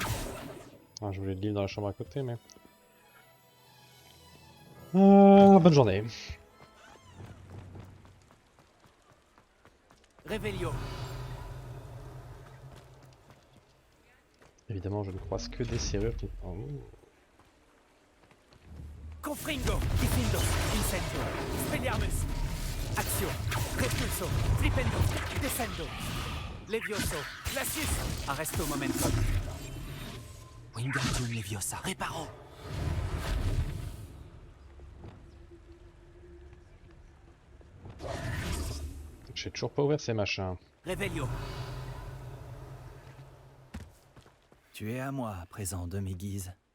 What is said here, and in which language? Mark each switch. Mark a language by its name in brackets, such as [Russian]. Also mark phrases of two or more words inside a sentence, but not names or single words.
[French] Ah, je voulais le livre dans la chambre à côté, mais... bonne journée. Réveillon. Évidemment, je ne croise que des serrures qui... Oh. Confringo. Diffindo. Incendo. Spelliarmus. Action. Repulso. Flipendo. Descendo. Levioso. Glacius. Arresto momentum. Wingardium Leviosa. Reparo. J'ai toujours pas ouvert ces machins. Réveillon. Tu es à moi à présent, demi-guise.